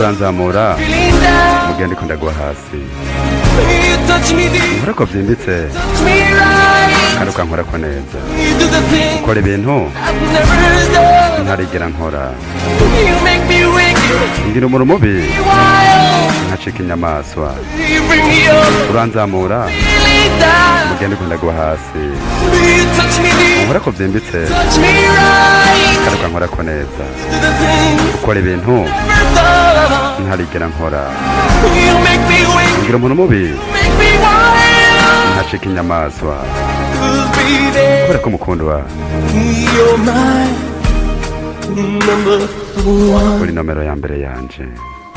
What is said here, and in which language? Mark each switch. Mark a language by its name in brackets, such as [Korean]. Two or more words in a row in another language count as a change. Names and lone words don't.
[Kinyarwanda] uranzamura [English] feeling down. [Kinyarwanda] mu gihe ndiko ndagwa hasi. [English] You touch me deep, [Kinyarwanda] nkora ko byimbitse [English] touch me right. [Kinyarwanda] kandi ukankora ko neza. [English] You do the thing [Kinyarwanda] ukora ibintu [English] I've never done. [Kinyarwanda] ntarigera nkora. [English] You make me wicked, [Kinyarwanda] ngira umuntu mubi [English] wild. [Kinyarwanda] nkacika inyamaswa. [English] You bring me up, [Kinyarwanda] uranzamura [English] feeling [Kinyarwanda] mu [English] down. [Kinyarwanda] gihe ndiko ndagwa hasi. [English] You touch me deep, [Kinyarwanda] nkora ko byimbitse [English] touch me right. [Kinyarwanda] kandi ukankora ko neza. [English] Do the thing [Kinyarwanda] ukora ibintu [English] never done. [Kinyarwanda] ntarigera nkora. [English] You make me wicked, [Kinyarwanda] ngira umuntu mubi [English] make me wild. [Kinyarwanda] nkacika inyamaswa [English] Baby, [Kinyarwanda] kubera ko mukundwa [English] you're my number one. [Kinyarwanda] kuri nomero ya mbere yanje.